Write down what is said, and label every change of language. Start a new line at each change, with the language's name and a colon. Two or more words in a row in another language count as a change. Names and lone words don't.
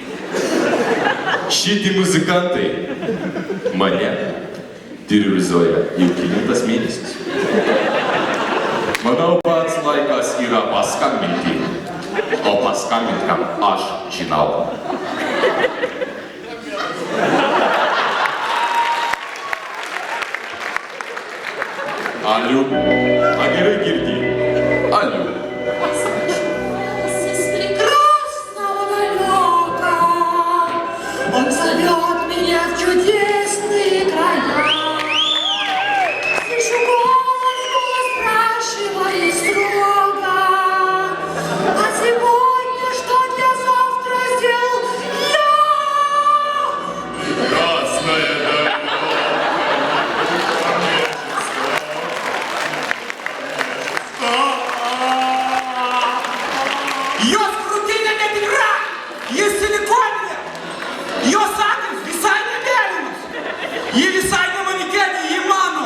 Lithuanian: Šitie muzikantai mane terorizuoja jau kelintas mėnesis. Manau, pats laikas yra paskambinti, o paskambint kam aš žinau. Алло, а gerai girdi?
Russian: Алло. Из прекрасного далека он зовет меня в чудесные края. Слышу голос спрашивает строго: а сегодня что для завтра сделал я? Красная дорога.
Lithuanian: Jos krūtinė netikra, jis silikoninė, jos akys visai nemėlynos, ji visai ne manikėnė, ji mano.